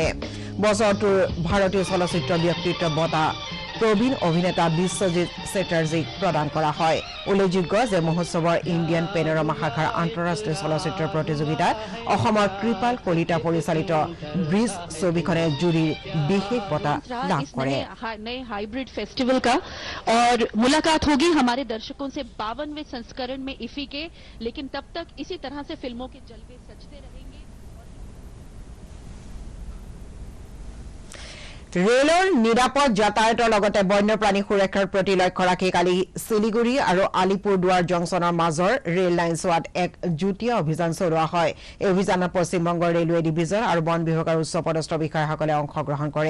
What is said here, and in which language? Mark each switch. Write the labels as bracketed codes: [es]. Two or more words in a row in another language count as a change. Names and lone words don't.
[as] বছৰটোৰ ভাৰতীয় চলচ্চিত্ৰ ব্যক্তিত্ব বঁটা প্ৰবীণ অভিনেতা বিশ্বজিৎ চেটাৰ্জীক প্ৰদান কৰা হয়। উল্লেখযোগ্য যে মহোৎসৱৰ ইণ্ডিয়ান পেনোৰামা শাখাৰ আন্তঃৰাষ্ট্ৰীয় চলচ্চিত্ৰ প্ৰতিযোগিতাত অসমৰ কৃপাল কলিতা পৰিচালিত ব্ৰিজ ছবিখনে জুৰীৰ বিশেষ বঁটা লাভ কৰে। [hi] नए [en] hybrid festival [hi] का और मुलाकात होगी हमारे दर्शकों से 52वें संस्करण में इफी के, लेकिन तब तक इसी तरह से फिल्मों के जलवे सजते रहेंगे। [as] ৰেলৰ নিৰাপদ যাতায়াতৰ লগতে বন্যপ্ৰাণী সুৰক্ষাৰ প্ৰতি লক্ষ্য ৰাখি কালি শিলিগুৰি আৰু আলিপুৰদুৱাৰ জংচনৰ মাজৰ ৰেল লাইনছোৱাত এক যুটীয়া অভিযান চলোৱা হয়। এই অভিযানত পশ্চিমবংগৰ ৰেলৱে ডিভিজন আৰু বন বিভাগৰ উচ্চপদস্থ বিষয়াসকলে অংশগ্ৰহণ কৰে।